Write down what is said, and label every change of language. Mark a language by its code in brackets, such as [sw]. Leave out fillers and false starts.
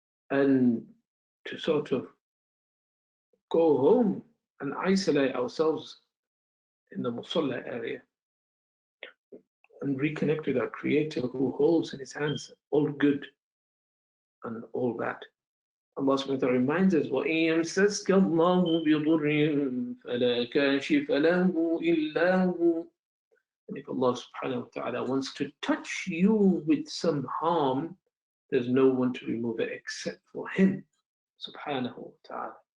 [en] And to sort of go home and isolate ourselves in the Musalla area and reconnect with our Creator who holds in His hands all good and all bad. Allah subhanahu wa ta'ala reminds us, [ar] وَإِن يَمْسَسْكَ اللَّهُ بِضُرٍّ فَلَا كَاشِفَ لَهُ إِلَّا هُوَ. [en] And if Allah subhanahu wa ta'ala wants to touch you with some harm, there's no one to remove it except for Him subhanahu wa ta'ala.